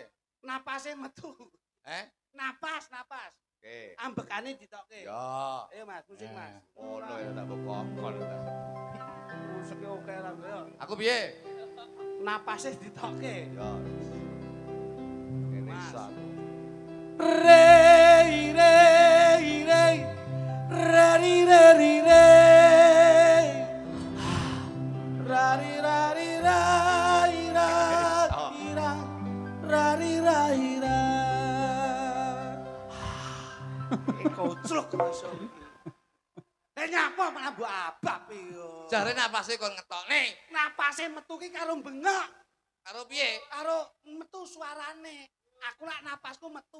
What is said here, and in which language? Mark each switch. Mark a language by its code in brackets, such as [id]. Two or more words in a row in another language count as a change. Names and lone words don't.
[jv] napase metu. Napas. Oke. Ambekane ditokke. Ya. Ayo Mas, musik Mas. Ngono ya tak kokon. Musike oke ra yo. Aku piye? Napase ditokke. Ya. Ini Mas. sak. Rei rei rei rari rari rei rari rari rai rari rari rai koclok masuk iki. Nyapa malah mbok abab yo. Jare napase kon ngetokne. Napase metu ki karo bengok, Karo piye? karo metu suarane. Aku lak napasku metu.